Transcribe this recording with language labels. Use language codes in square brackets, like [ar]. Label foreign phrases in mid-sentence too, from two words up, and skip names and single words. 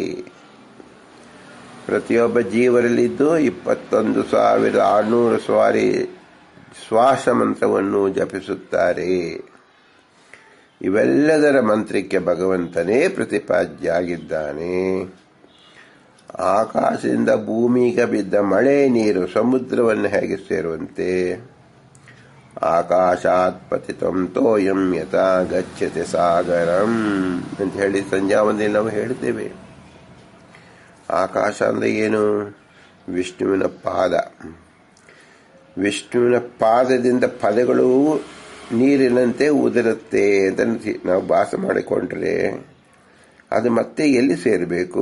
[kn] ಪ್ರತಿಯೊಬ್ಬ ಜೀವರಲ್ಲಿದ್ದು 21,600 ಸ್ವಾರಿ ಶ್ವಾಸ ಮಂತ್ರವನ್ನು ಜಪಿಸುತ್ತಾರೆ. ಇವೆಲ್ಲದರ ಮಂತ್ರಕ್ಕೆ ಭಗವಂತನೇ ಪ್ರತಿಪಾದ್ಯ ಆಗಿದ್ದಾನೆ. ಆಕಾಶದಿಂದ ಭೂಮಿಗೆ ಬಿದ್ದ ಮಳೆ ನೀರು ಸಮುದ್ರವನ್ನು ಹೇಗೆ ಸೇರುವಂತೆ [sa] ಆಕಾಶಾತ್ ಪತಿತಂ ತೋಯಂ ಯಥಾ ಗಚ್ಚತೆ ಸಾಗರಂ [kn] ಅಂತ ಹೇಳಿ ಸಂಧ್ಯಾವಂದನೆಯಲ್ಲಿ ನಾವು ಹೇಳ್ತೇವೆ. ಆಕಾಶ ಅಂದ್ರೆ ಏನು? ವಿಷ್ಣುವಿನ ಪಾದ. ವಿಷ್ಣುವಿನ ಪಾದದಿಂದ ಪದಗಳು ನೀರಿನಂತೆ ಉದುರುತ್ತೆ ಅಂತ ನಾವು ಭಾಸ ಮಾಡಿಕೊಂಡ್ರೆ ಅದು ಮತ್ತೆ ಎಲ್ಲಿ ಸೇರಬೇಕು?